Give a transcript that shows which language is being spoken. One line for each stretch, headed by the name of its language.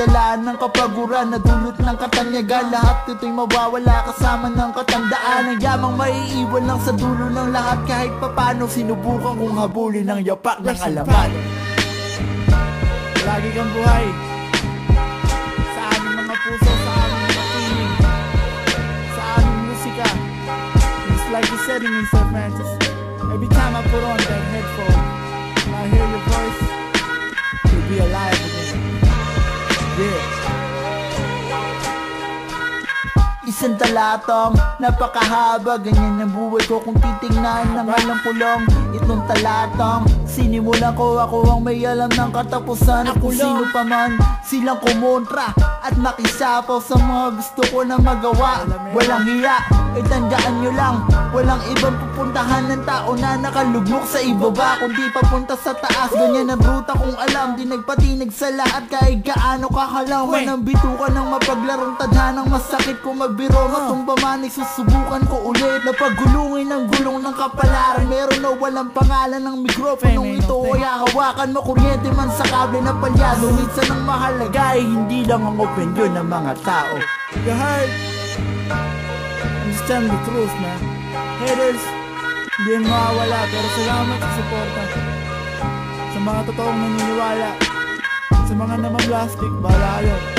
Filipino: Dalaan ng kapaguran na dulot ng katanyagan. Lahat ito'y mawawala kasama ng katandaan. Ang yamang maiiwan lang sa dulo ng lahat. Kahit papano sinubukan kong habulin ng yapak ng alaman. Lagi kang buhay sa aming mga puso, sa aming mga piling, sa aming musika.
English: It's like you said in Sir Francis, every time I put on that headphone and I hear your voice, you'll be alive again. Yeah.
Filipino: Isang talatang napakahaba, ganyan ang buhay ko kung titingnan ng alang pulong. Itong talatang sinimulan ko, ako ang may alam ng katapusan. At kung sino pa man silang kumontra at makisapaw sa mga gusto ko na magawa, walang hiya, itandaan nyo lang, walang ibang pupuntahan ng tao na nakalugmok sa ibaba, kundi papunta sa taas. Ganyan ang ruta kong alam, di nagpatinag sa lahat. Kahit gaano kakalawan ang bitukan ng mapaglarong tadhanang masakit kung magbiro. Matumba man ay susubukan ko ulit na paggulungin ng gulong ng kapalaran. Meron na walang pangalan ng mikroponong ito, kaya hawakan mo kuryente man sa kable na palyado. Minsan ang mahalaga ay hindi lang ang opinion ng mga tao.
English: You heard? I'm just telling the truth, man.
Filipino: Haters, hindi yan mawawala, pero salamat sa suporta. Sa mga totoong naniniwala, sa mga namang-plastic, bahala kayo.